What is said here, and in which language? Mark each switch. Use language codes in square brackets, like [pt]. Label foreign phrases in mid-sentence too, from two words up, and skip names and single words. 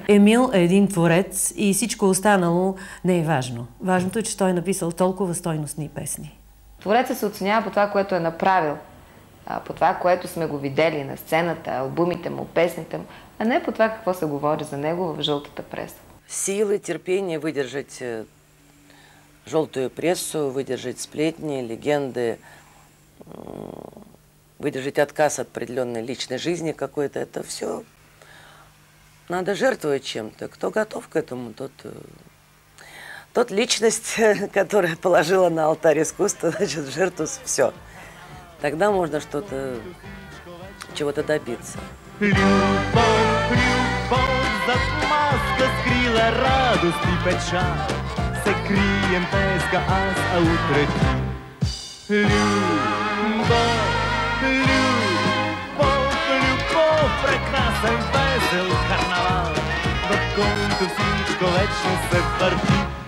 [bg] Емил е един творец и всичко останало не е важно. Важното е, че той е написал толкова стойностни песни. Творецът се оценява по това, което е направил, по това, което сме го видели на сцената, албумите му, песните му, а не по това какво се говори за него в жълтата преса. [ru] Силы, терпение выдержать желтую прессу, выдержать сплетни, легенды, выдержать отказ от определенной личной жизни какой-то. Это все надо жертвовать чем-то. Кто готов к этому, тот личность, которая положила на алтарь искусства, значит, в жертву все. Тогда можно чего-то добиться. [bg] Любовь, зад маска скрила радост и печаль. Се крием днеска аз, а утре ти. Любов, прекрасен весел карнавал, в който всичко вечно се върти.